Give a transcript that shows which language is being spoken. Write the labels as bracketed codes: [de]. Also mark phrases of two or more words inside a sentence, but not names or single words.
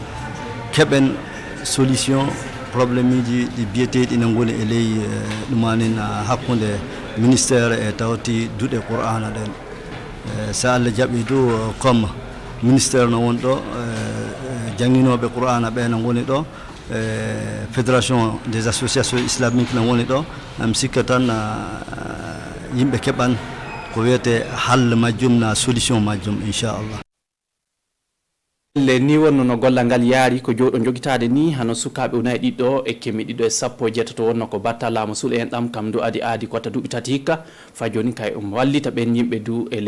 [ff] keɓen [fr] solution probléme [ff] uji ɗi biyeteɗi ne goni e ley ɗumanin hakkude ministére e tawti duɗe qur'ana ɗen so Allah jaɓi du [fr] comme ministére [ff] no woni ɗo jangguinoɓe qur'ana ɓe no goni ɗo [fr] fédération des associations islamiques [ff] no woni ɗo mi sikka tan yimɓe keɓan ko wiyete halle majjum na solution majjum inchallah. le ni wonno no gollal ngal yaari ko jooɗo jogitade ni hano sukaɓe unayi ɗiɗɗo e kemi ɗiɗo e 17 wonno ko batta laamu suuɗo en ɗam kam du adi aadi kotta duuɓi tati hikka fa joni kay wallita ɓen yimɓe du ele